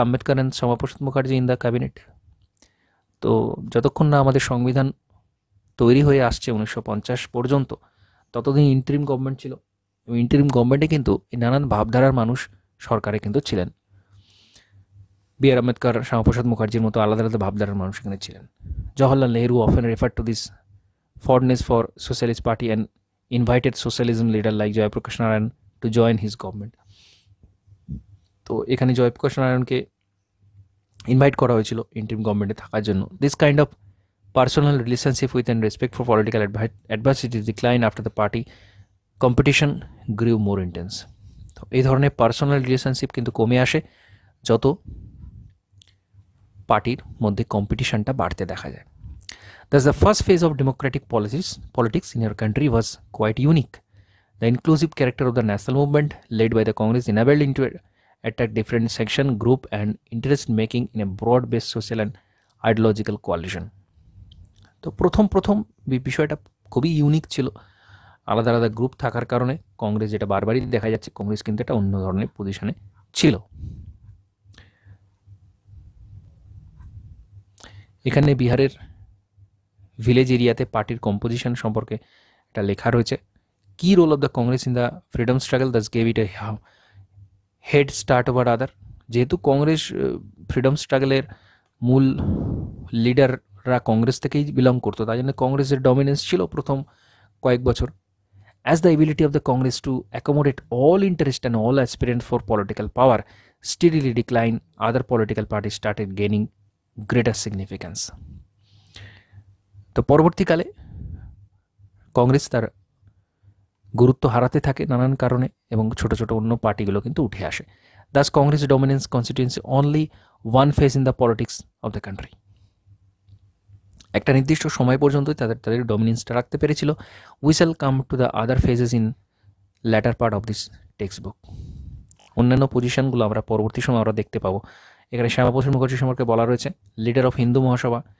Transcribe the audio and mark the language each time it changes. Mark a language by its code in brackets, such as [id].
[en] Ambedkar and Shyamakant Mukherjee in the cabinet. [bn] তো যতক্ষণ না আমাদের সংবিধান তৈরি হয়ে আসছে 1950 পর্যন্ত, ততদিন ইন্টারিম গভর্নমেন্ট ছিল, এবং ইন্টারিম গভর্নমেন্টে কিন্তু নানান ভাবধারার মানুষ সরকারে কিন্তু ছিলেন। বি আর আম্বেদকর, শ্যামাপ্রসাদ মুখার্জির মতো আলাদা আলাদা ভাবধারার মানুষ এখানে ছিলেন। [en] Jawaharlal Nehru often referred to this fondness for socialist party and invited socialism leader like Jayaprakash Narayan to join his government. [bn] তো এখানে জয়প্রকাশ নারায়ণকে ইনভাইট করা হয়েছিল ইন্টারিম গভর্নমেন্টে থাকার জন্য। [en] This kind of personal relationship with and respect for political adversities declined after the party competition grew more intense. [bn] তো এই ধরনের পার্সোনাল রিলেশনশিপ কিন্তু কমে আসে যত পার্টির মধ্যে কম্পিটিশনটা বাড়তে দেখা যায়। [en] Thus the first phase of democratic politics in your country was quite unique. The inclusive character of the national movement led by the Congress enabled it to attack different section, group and interest making in a broad-based social and ideological coalition. [bn] তো প্রথম বিষয়টা খুবই unique ছিল, আলাদা আলাদা group থাকার কারণে কংগ্রেস, যেটা বারবারই দেখা যাচ্ছে, কংগ্রেস কিন্তু একটা অন্য ধরনের পজিশনে ছিল। এখানে বিহারের ভিলেজ এরিয়াতে পার্টির কম্পোজিশন সম্পর্কে একটা লেখা রয়েছে। [en] কি role of the Congress in the freedom struggle thus gave it a head start over other. [bn] যেহেতু কংগ্রেস ফ্রিডম স্ট্রাগলের মূল লিডাররা কংগ্রেস থেকেই বিলং করতো, তাই জন্য কংগ্রেসের ডমিনেন্স ছিল প্রথম কয়েক বছর। [en] As the ability of the Congress to accommodate all interest and all aspirants for political power steadily declined, other political parties started gaining greater significance. [bn] তো পরবর্তীকালে কংগ্রেস তার গুরুত্ব হারাতে থাকে নানান কারণে, এবং ছোট ছোট অন্য পার্টিগুলো কিন্তু উঠে আসে। [en] Thus Congress dominance constitutes only one phase in the politics of the country. [bn] একটা নির্দিষ্ট সময় পর্যন্তই তাদের ডমিনেন্সটা রাখতে পেরেছিল। [en] We shall come to the other phases in later part of this text book. [bn] অন্যান্য পজিশনগুলো আমরা পরবর্তী সময় আমরা দেখতে পাবো। এখানে শ্যামাপ্রসাদ মুখার্জি সম্পর্কে বলা রয়েছে, [en] Leader of Hindu Mahasabha.